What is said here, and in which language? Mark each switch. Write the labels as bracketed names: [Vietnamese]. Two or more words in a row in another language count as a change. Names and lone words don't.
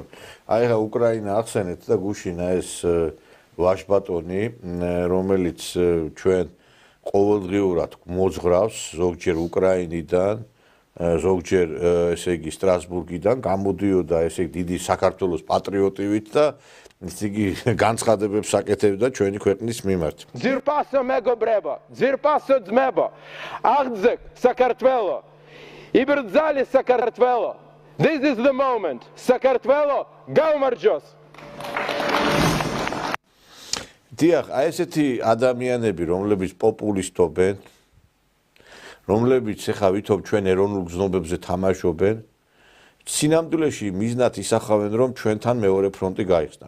[Georgian] აი ხა უკრაინა ახსენეთ და გუშინა ეს ვაშბატონი, რომელიც ჩვენ ყოველდღიურად მოძღრავს ზოგჯერ უკრაინიდან, ზოგჯერ ესე იგი სტრასბურგიდან გამოდიოდა ესე იგი დიდი საქართველოს პატრიოტივით და ესე იგი განცხადებებს აკეთებდა ჩვენი ქვეყნის მიმართ. ძირფასო მეგობრებო, ძირფასო ძმებო, აღძეგ საქართველო, იბრძალი საქართველო. [English] This is the moment. [Georgian] საქართველო გაუმარჯოს. დიახ, აი ესეთი ადამიანები, რომლებიც პოპულისტობენ, რომლებიც ახლა ვითომ ჩვენ ეროვნულ გზნობებზე თამაშობენ, სინამდვილეში მიზნად ისახავენ, რომ ჩვენთან მეორე ფრონტი გაიხსნას.